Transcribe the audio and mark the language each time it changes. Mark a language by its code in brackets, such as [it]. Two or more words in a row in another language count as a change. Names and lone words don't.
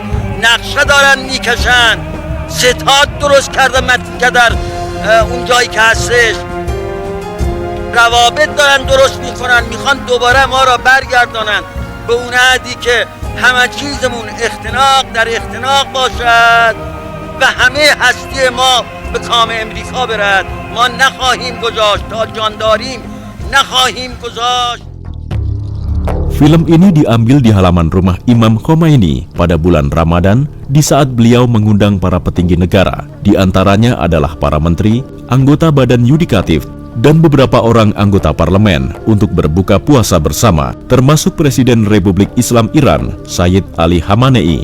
[fa] نقشه دارن میکشن، ستاد درست کرده مکه در اون جایی که هستش، روابط دارن درست میکنن، میخوان دوباره ما را برگردانن به اون عهدی که همه چیزمون اختناق در اختناق باشد و همه هستی ما به کام امریکا برد. ما نخواهیم گذاشت، تا جان داریم نخواهیم گذاشت. [id] Film ini diambil di halaman rumah Imam Khomeini pada bulan Ramadan di saat beliau mengundang para petinggi negara. Di antaranya adalah para menteri, anggota badan yudikatif, dan beberapa orang anggota parlemen untuk berbuka puasa bersama, termasuk Presiden Republik Islam Iran, Sayyid Ali Khamenei.